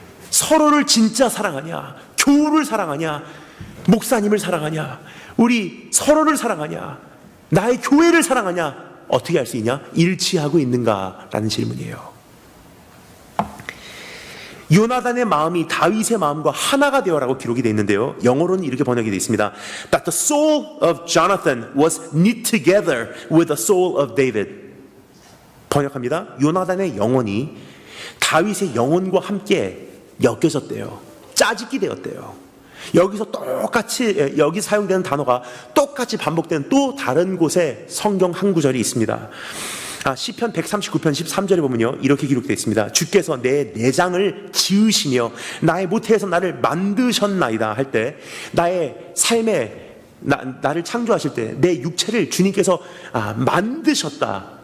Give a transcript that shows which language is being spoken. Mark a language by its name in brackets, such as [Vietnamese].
[Korean] 서로를 진짜 사랑하냐? 교우를 사랑하냐? 목사님을 사랑하냐? 우리 서로를 사랑하냐? 나의 교회를 사랑하냐? 어떻게 할 수 있냐? 일치하고 있는가라는 질문이에요. 요나단의 마음이 다윗의 마음과 하나가 되어라고 기록이 되어 있는데요. 영어로는 이렇게 번역이 되어 있습니다. [English] That the soul of Jonathan was knit together with the soul of David. [Korean] 번역합니다. 요나단의 영혼이 다윗의 영혼과 함께 엮여졌대요. 짜집기 되었대요. 여기서 똑같이 여기 사용되는 단어가 똑같이 반복되는 또 다른 곳에 성경 한 구절이 있습니다. 시편 139편 13절에 보면요, 이렇게 기록되어 있습니다. 주께서 내 내장을 지으시며 나의 모태에서 나를 만드셨나이다 할 때, 나의 삶에 나를 창조하실 때 내 육체를 주님께서 만드셨다.